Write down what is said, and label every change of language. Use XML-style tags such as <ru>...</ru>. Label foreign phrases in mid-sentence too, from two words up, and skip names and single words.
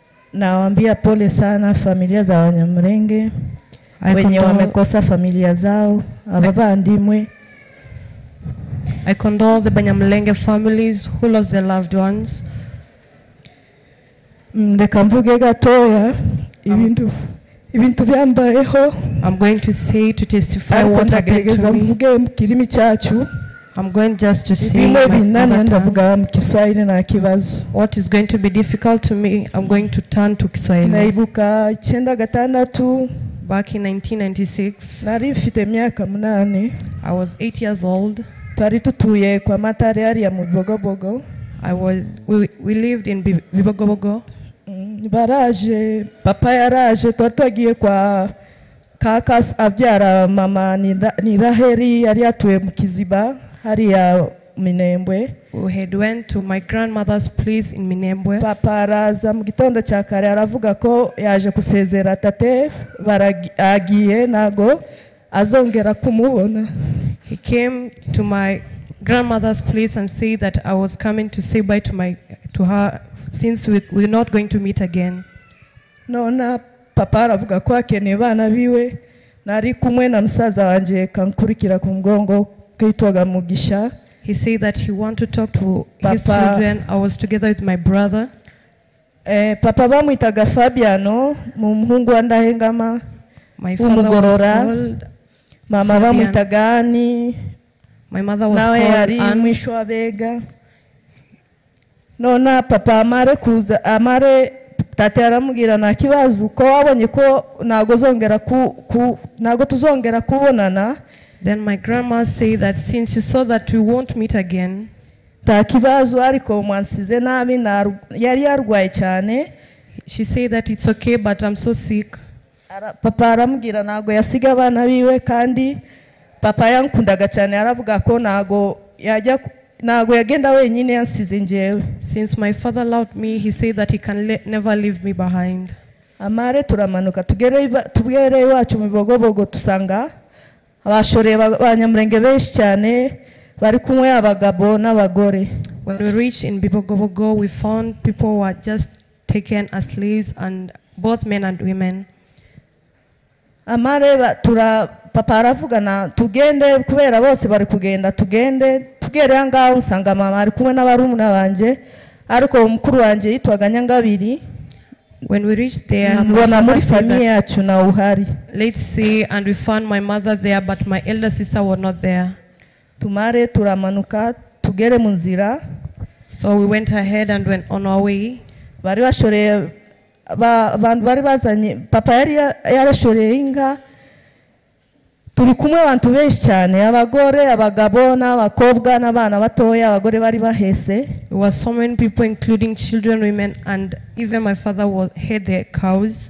<sw>Nawaambia pole sana familia za Wanyamulenge wenye wamekosa familia zao abavandimwe.</sw> <en>I condole the Banyamulenge families who lost their loved ones.</en> <rw>Ndeka mvuge gatoya ibintu byambayeho.</rw> <en>I'm going to say, to testify what happened to me.</en> <rw>Mvuge mu kirimi cyacu.</rw> <en>I'm going just to say what is going to be difficult to me. I'm going to turn to Kiswahili. Back in 1996, I was 8 years old. We lived in Bibogobogo.</en> <rw>Papa yaraje twatagiye kwa kakas abyara mama Niraheri yari atuye mu Kiziba hariya Minembwe.</rw> <en>We had went to my grandmother's place in Minembwe.</en> <rw>Papa araza mu gitondo cya kare aravuga ko yaje kusezera tate baragiye nago azongera kumubona.</rw> <en>He came to my grandmother's place and said that I was coming to say bye to her since we're not going to meet again.</en> <rw>Nona papa aravuga ko akeneye bana biwe nari kumwe na musaza wanje kankurikira ku mgongo kitwaga Mugisha.</rw> <en>He said that he wanted to talk to his children. I was together with my brother.</en> <rw>Papa bamwitaga Fabiano mu muhungu wa Ndahengama.</rw> <en>My father was called</en> <rw>mama bamwitaga Ani.</rw> <en>My mother was called Anne.</en> <rw>Mwishwa Bega. Nona papa amare tate aramubwira na kibazo ko wabonye ko nago tuzongera kubonana.</rw> <en>Then my grandma said that since you saw that we won't meet again,</en> <rw>ta kibazo ariko mwansize nabi yari yarwaye cyane.</rw> <en>She said that it's okay but I'm so sick.</en> <rw>Papa aramubwira nago yasiga abana biwe kandi papa yankundaga cyane aravuga ko nago yagenda wenyine yansize njewe.</rw> <en>Since my father loved me, he said that he can never leave me behind.</en> <rw>Amare turamanuka tugere iwacu mu Bibogobogo tusanga abashore abanyamurenge benshi cyane bari kumwe abagabo n'abagore.</rw> <en>When we reached in Bibogobogo, we found people who were just taken as slaves, and both men and women.</en> <rw>Amare papa aravugana tugende kubera bose bari kugenda tugere ngaho usanga mama ari kumwe n'abarumuna banje ariko mukuru wanje yitwaga Nyangabiri.</rw> <en>When we reached there, let's see, and we found my mother there, but my elder sister was not there.</en> <rw>Tumare turamanuka tugere mu nzira.</rw> <en>So we went ahead and went on our way.</en> <rw>Bari bashoreye abantu bari bazanye papa yari yarashoreye inka. Turi kumwe abantu benshi cyane abagore abagabo n'abakobwa n'abana batoya abagore bari bahese.</rw> <en>There were so many people including children, women, and even my father had their cows.</en>